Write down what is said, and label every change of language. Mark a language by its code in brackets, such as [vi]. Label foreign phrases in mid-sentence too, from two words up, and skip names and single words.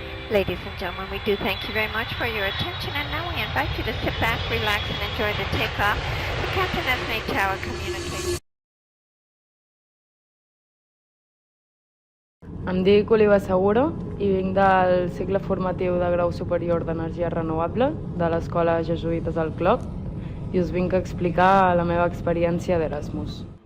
[en] Ladies and gentlemen, we do thank you very much for your attention, and now we invite you to sit back, relax, and enjoy the takeoff. The captain has made tower communication. [ca] Em dic Oliva Seguro i vinc del cicle formatiu de grau superior d'energia renovable de l'Escola Jesuïtes al Clot i us vinc a explicar la meva experiència d'Erasmus.